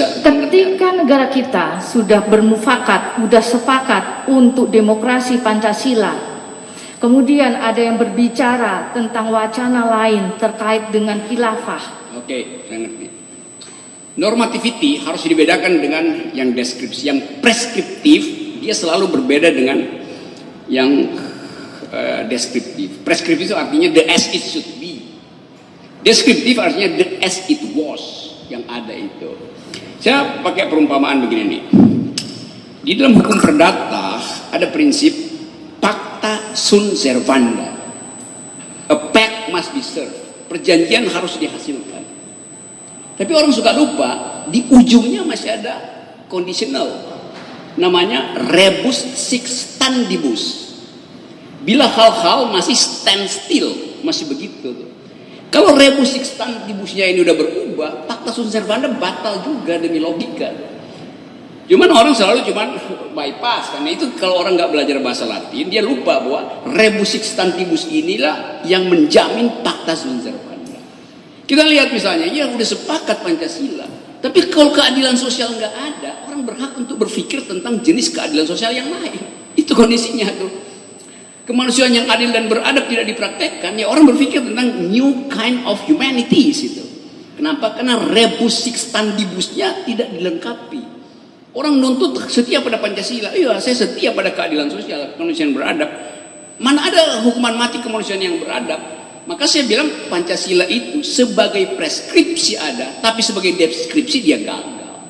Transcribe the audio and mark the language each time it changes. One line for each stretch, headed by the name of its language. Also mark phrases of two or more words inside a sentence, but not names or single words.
Indonesian: Ketika negara kita sudah bermufakat, sudah sepakat untuk demokrasi Pancasila, kemudian ada yang berbicara tentang wacana lain terkait dengan khilafah. Oke, saya ngerti. Normativity harus dibedakan dengan yang deskripsi. Yang preskriptif dia selalu berbeda dengan yang deskriptif. Preskriptif itu artinya
English: the as it should be.
Indonesian: Deskriptif artinya
English: the as it was,
Indonesian: yang ada itu. Saya pakai perumpamaan begini nih. Di dalam hukum perdata ada prinsip
Latin: pacta sunt servanda.
English: A pact must be served.
Indonesian: Perjanjian harus dihasilkan. Tapi orang suka lupa, di ujungnya masih ada conditional.
Latin: Namanya rebus sic stantibus.
Indonesian: Bila hal-hal masih
English: stand still,
Indonesian: masih begitu. Kalau
Latin: rebus sic stantibusnya
Indonesian: ini udah berubah,
Latin: pacta sunt servanda
Indonesian: batal juga demi logika. Cuman orang selalu bypass, karena itu kalau orang nggak belajar bahasa Latin, dia lupa bahwa
Latin: rebus sic stantibus
Indonesian: inilah yang menjamin
Latin: pacta sunt servanda.
Indonesian: Kita lihat misalnya, ya udah sepakat Pancasila, tapi kalau keadilan sosial nggak ada, orang berhak untuk berpikir tentang jenis keadilan sosial yang lain. Itu kondisinya tuh. Kemanusiaan yang adil dan beradab tidak dipraktekkan, ya orang berpikir tentang
English: new kind of humanities
Indonesian: itu. Kenapa? Karena
Latin: rebus sic stantibusnya
Indonesian: tidak dilengkapi. Orang nuntut setia pada Pancasila, iya saya setia pada keadilan sosial, kemanusiaan beradab. Mana ada hukuman mati kemanusiaan yang beradab? Maka saya bilang Pancasila itu sebagai preskripsi ada, tapi sebagai deskripsi dia gagal.